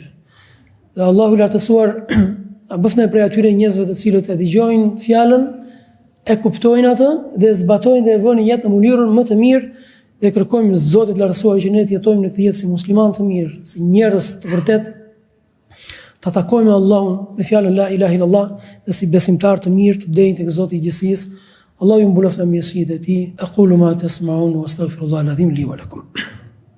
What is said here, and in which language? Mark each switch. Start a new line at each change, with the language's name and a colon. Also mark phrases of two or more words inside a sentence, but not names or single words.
Albanian: Dhe Allahu i lartësuar na bëft ne prej atyre njerëzve të cilët e dëgjojnë fjalën, e kuptojnë atë dhe e zbatojnë dhe e vënë jetë në mënyrën më të mirë dhe kërkojmë Zotit të lartësuar që ne të jetojmë në këtë jetë si musliman të mirë, si njerëz të vërtet, të takojmë Allahun me fjalën
Arabic: لا إله إلا الله
Albanian: dhe si besimtar të mirë të denjë tek Zoti i gjithësisë. Allahu ju mbuloftë me mirësitë e tij.
Arabic: أقول ما تسمعون وأستغفر الله العظيم لي ولكم.